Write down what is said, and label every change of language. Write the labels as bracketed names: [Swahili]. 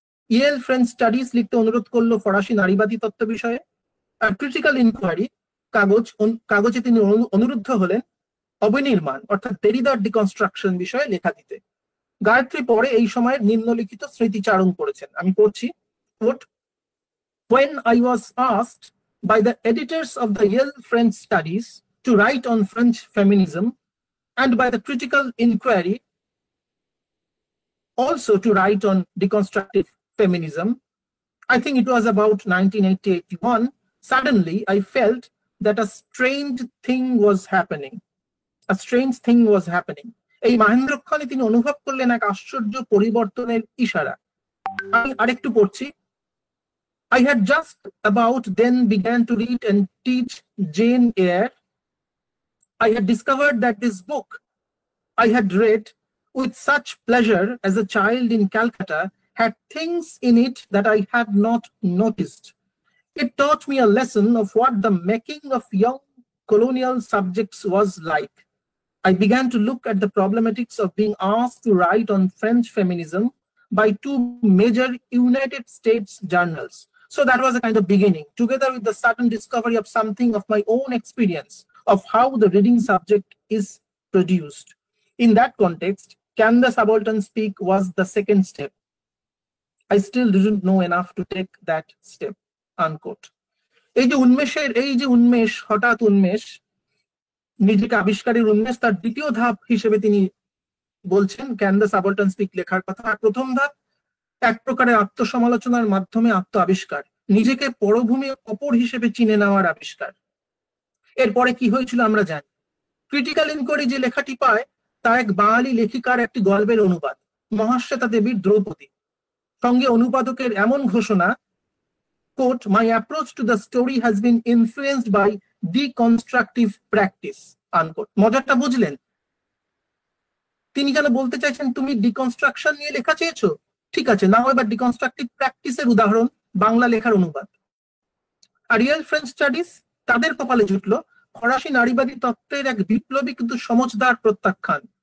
[Bangla] Yale French studies লিখতে অনুরোধ করলো ফরাসি নারীবাদী তত্ত্ব বিষয়ে, আর ক্রিটিক্যাল ইনকোয়ারি কাগজে তিনি অনুরুদ্ধ হলেন অবিনির্মাণ অর্থাৎ দেরিদার ডিকনস্ট্রাকশন বিষয়ে লেখা দিতে। গায়ত্রী পরে এই সময়ের নিম্নলিখিত স্মৃতিচারণ করেছেন, আমি পড়ছি। [English] When I was asked by the editors of the Yale French Studies to write on French feminism, and by the critical inquiry also to write on deconstructive feminism, I think it was about 1980-81, suddenly I felt that a strange thing was happening. A strange thing was happening. [Bangla] এই মহেন্দ্রক্ষণে তিনি অনুভব করলেন এক আশ্চর্য পরিবর্তনের ইশারা। আমি আরেকটু পড়ছি। [English] I had just about then began to read and teach Jane Eyre. I had discovered that this book I had read with such pleasure as a child in Calcutta had things in it that I had not noticed. It taught me a lesson of what the making of young colonial subjects was like. I began to look at the problematics of being asked to write on French feminism by two major United States journals. So that was a kind of beginning, together with the sudden discovery of something of my own experience of how the reading subject is produced. In that context, Can the Subaltern Speak was the second step. I still didn't know enough to take that step, unquote. [Bangla] এই যে উন্মেষ, হঠাৎ উন্মেষ, নিজেকে আবিষ্কারের উন্মেষ, তার দ্বিতীয় ধাপ হিসেবে তিনি বলছেন ক্যান দ্য সাবলটার্ন স্পিক লেখার কথা। আর প্রথম ধাপ এক প্রকারের আত্মসমালোচনার মাধ্যমে আত্ম আবিষ্কার, নিজেকে পরভূমি অপর হিসেবে চিনে নেওয়ার আবিষ্কার। এরপরে কি হয়েছিল আমরা জানি। ক্রিটিক্যাল ইনকোয়ারি যে লেখাটি পায় তা এক বাঙালি লেখিকার একটি গল্পের অনুবাদ, মহাশ্বেতা দেবীর দ্রৌপদী। সঙ্গে অনুবাদকের এমন ঘোষণা, [English] quote, my approach to the story has been influenced by deconstructive practice, unquote. [Bangla] মজাটা বুঝলেন? তিনি যেন বলতে চাইছেন তুমি ডিকনস্ট্রাকশন নিয়ে লেখা চেয়েছো, ঠিক আছে, নাও এবার ডিকনস্ট্রাকটিভ প্র্যাকটিসের উদাহরণ বাংলা লেখার অনুবাদ। আর রিয়েল ফ্রেঞ্চ স্টাডিজ তাদের কপালে জুটলো ফরাসি নারীবাদী তত্ত্বের এক বিপ্লবী কিন্তু সমঝদার প্রত্যাখ্যান।